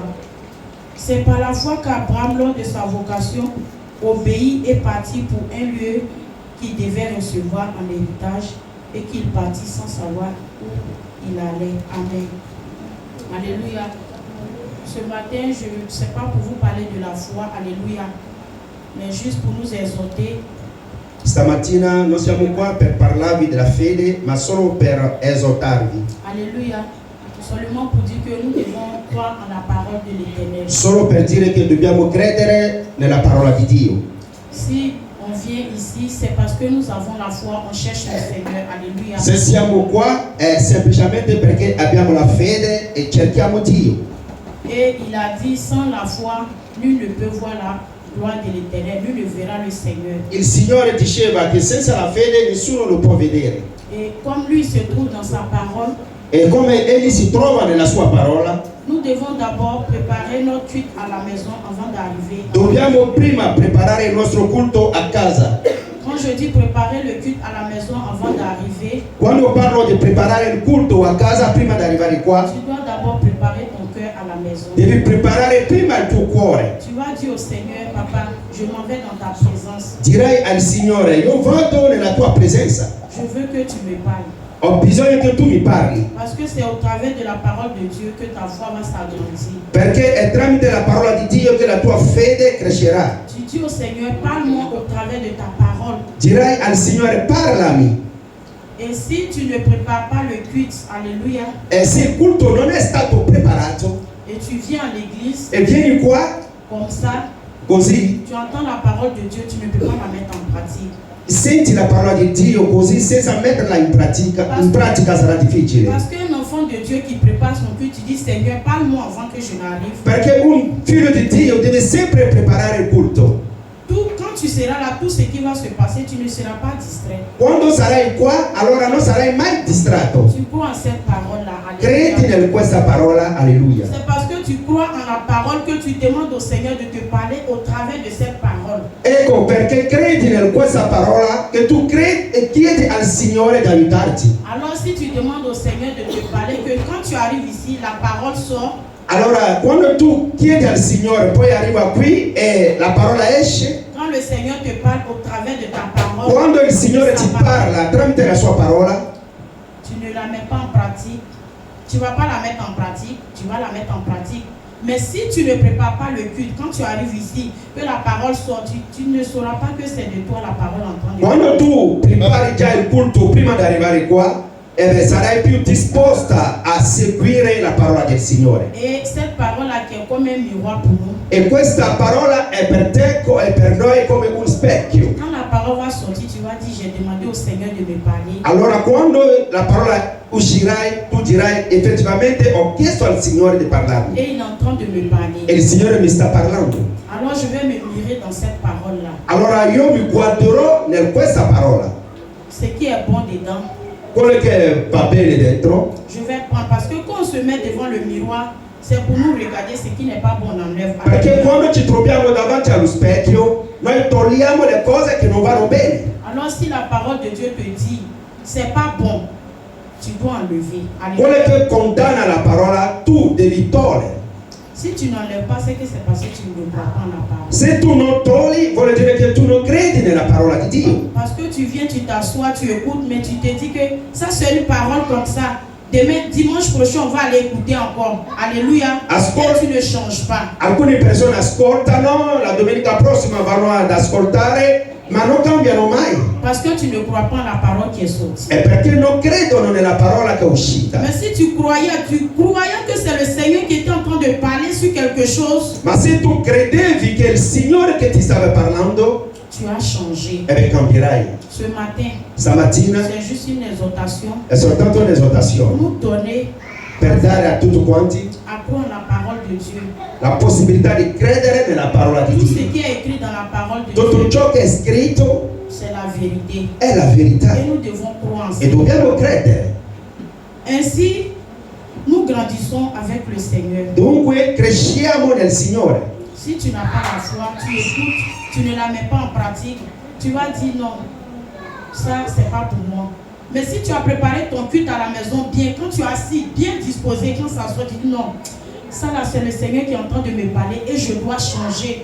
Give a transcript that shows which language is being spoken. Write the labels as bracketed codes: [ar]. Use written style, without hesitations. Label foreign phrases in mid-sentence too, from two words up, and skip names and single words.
[fr] C'est par la foi qu'Abraham, lors de sa vocation, obéit et partit pour un lieu qu'il devait recevoir en héritage et qu'il partit sans savoir où il allait. Amen. Alléluia. Ce matin, je ne sais pas pour vous parler de la foi, alléluia, mais juste pour nous exhorter. [it] Stamattina non siamo qua per parlarvi della fede, ma solo per esortarvi. Alléluia. [fr] Seulement pour dire que nous devons croire en la parole de l'Éternel. [it] Solo per dire che dobbiamo credere nella parola di Dio. [fr] Si on vient ici, c'est parce que nous avons la foi, on cherche le Seigneur. Alléluia. [it] Se siamo qua è semplicemente perché abbiamo la fede e cerchiamo Dio. [fr] Et il a dit, sans la foi, nul ne peut voir la gloire de l'Éternel, nul ne verra le Seigneur. [it] Il Signore diceva che senza la fede nessuno lo può vedere. [fr] Et comme lui se trouve dans sa parole, [it] E come egli si trova nella sua parola, [fr] nous devons d'abord préparer notre culte à la maison avant d'arriver. [it] dobbiamo prima preparare il nostro culto a casa. [fr] Quand je dis préparer le culte à la maison avant d'arriver, [it] Quando parlo di preparare il culto a casa prima di arrivare qua, [fr] tu dois d'abord préparer ton cœur à la maison. [it] devi preparare prima il tuo cuore. [fr] Tu vas dire au Seigneur, Papa, je m'en vais dans ta présence. [it] Dirai al Signore, io vado nella tua presenza. [fr] Je veux que tu me parles. [it] Ho bisogno che tu mi parli. [fr] Parce que c'est au travers de la parole de Dieu que ta foi va s'agrandir. [it] Perché è tramite la parola di Dio che la tua fede crescerà. [fr] Tu dis au Seigneur, parle-moi au travers de ta parole. [it] Dirai al Signore, parlami. [fr] Et si tu ne prépares pas le culte, alléluia, [it] E se il culto non è stato preparato [fr] et tu viens à l'église [it] e vieni qua [fr] comme ça, [it] così, [fr] tu entends la parole de Dieu, tu ne peux pas la mettre en pratique. [it] senti la parola di Dio così senza metterla in pratica sarà difficile. [fr] Parce qu'un enfant de Dieu qui prépare son culte, tu dis Seigneur, parle-moi avant que je n'arrive. [it] Perché un figlio di Dio deve sempre preparare il culto. [fr] Quand tu seras là, tout ce qui va se passer, tu ne seras pas distrait. [it] Quando sarai qua, allora non sarai mai distratto. [fr] Tu crois en cette parole-là. [it] Credi in questa parola, alleluia. [fr] C'est parce que tu crois en la parole que tu demandes au Seigneur de te parler au travers de cette parole. [it] Ecco perché credi in questa parola che tu credi e chiedi al Signore di aiutarti. [fr] Alors si tu demandes au Seigneur de te parler, que quand tu arrives ici, la parole sort. [it] Allora quando tu chiedi al Signore, poi arriva qui e la parola esce. [fr] Quand le Seigneur te parle au travers de ta parole, [it] Quando il Signore ti parla tramite la sua parola, [fr] tu ne la mets pas en pratique. Tu ne vas pas la mettre en pratique, tu vas la mettre en pratique. Mais si tu ne prépares pas le culte, quand tu arrives ici, que la parole sort, tu ne sauras pas que c'est de toi la parole en train de [it] quando tu prepari già il culto prima di arrivare qua, sarai più disposta a seguire la parola del Signore. [fr] Et cette parole-là qui est comme un miroir pour nous. [it] E questa parola è per te e per noi come un specchio. [fr] Quand la parole va sortir, tu vas dire j'ai demandé au Seigneur de me parler. [it] Allora quando la parola uscirai, tu dirai effettivamente ho chiesto al Signore di parlarmi. [fr] Et il est en train de me parler. [it] E il Signore mi sta parlando. [fr] Alors je vais me mirer dans cette parole-là. [it] Allora io mi guarderò in questa parola. [fr] Ce qui est bon dedans. [it] Quello che va bene dentro. [fr] Je vais prendre parce que quand on se met devant le miroir, c'est pour nous regarder ce qui n'est pas bon en œuvre. [it] Perché quando ci troviamo davanti allo specchio, noi togliamo le cose che non vanno bene. [fr] Alors si la parole de Dieu te dit, c'est pas bon, tu dois enlever. [it] Quello che condanna la parola, tu devi togliere. [fr] Si tu n'enlèves pas, c'est que c'est parce que tu ne crois pas en la parole. [it] Se tu non togli, vuol dire che tu non credi nella parola di Dio. [fr] Parce que tu viens, tu t'assois, tu écoutes, mais tu te dis que ça c'est une parole comme ça. Demain, dimanche prochain, on va aller écouter encore. Alléluia. Et tu ne changes pas. [it] Alcune persone ascoltano, la domenica prossima vanno ad ascoltare, ma non cambiano mai. [fr] Parce que tu ne crois pas en la parole qui est sortie. [it] È perché non credono nella parola che è uscita. [fr] Mais si tu croyais que c'est le Seigneur qui était en train de parler sur quelque chose. [it] Ma se tu credevi che è il Signore che ti stava parlando, [fr] tu as changé. [it] cambirai. [fr] Ce matin, [it] Stamattina [fr] c'est juste une exhortation [it] è soltanto [fr] pour [it] un'esortazione [fr] nous donner [it] per dare a tutti quanti [fr] à croire la parole de Dieu. [it] la possibilità di credere nella parola di [fr] Tout ce [it] Dio. [fr] qui est écrit dans la parole de [it] Tutto [fr] Dieu, [it] ciò che è scritto [fr] c'est la vérité. [it] è la verità [fr] Et nous devons croire en [it] e [fr] ça. [it] dobbiamo credere. [fr] Ainsi, nous grandissons avec le Seigneur. [it] Dunque cresciamo nel Signore. [fr] Si tu n'as pas la foi, tu écoutes, tu ne la mets pas en pratique, tu vas dire non, ça c'est pas pour moi. Mais si tu as préparé ton culte à la maison bien, quand tu es assis, bien disposé, quand ça soit, tu dis non, ça là c'est le Seigneur qui est en train de me parler et je dois changer.